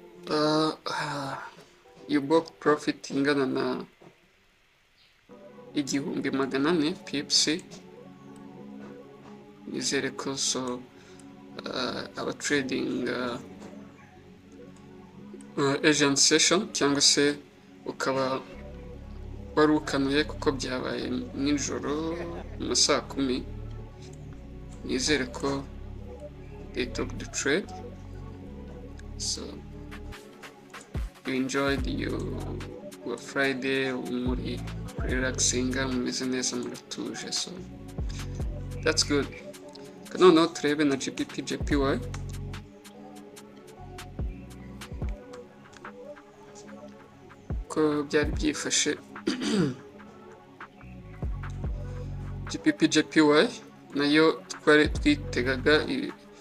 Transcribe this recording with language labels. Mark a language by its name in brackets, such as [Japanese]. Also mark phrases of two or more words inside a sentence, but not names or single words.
[English] you book profit [Kinyarwanda] ingana na [English] 1,400 pips. [Kinyarwanda] Nizere ko so aba [English] trading Asian session [Kinyarwanda] cyangwa se ukaba wari ukanuye kuko byabaye nijoro mu saa 10. Nizere ko [English] they took the trade, so you enjoyed your Friday, [Kinyarwanda] muri relaxing, mumeze neza, muratuje, [English] so that's good. [Kinyarwanda] Noneho turebe na GBP/JPY. Ko byari byifashe. GBP/JPY nayo twari twitegaga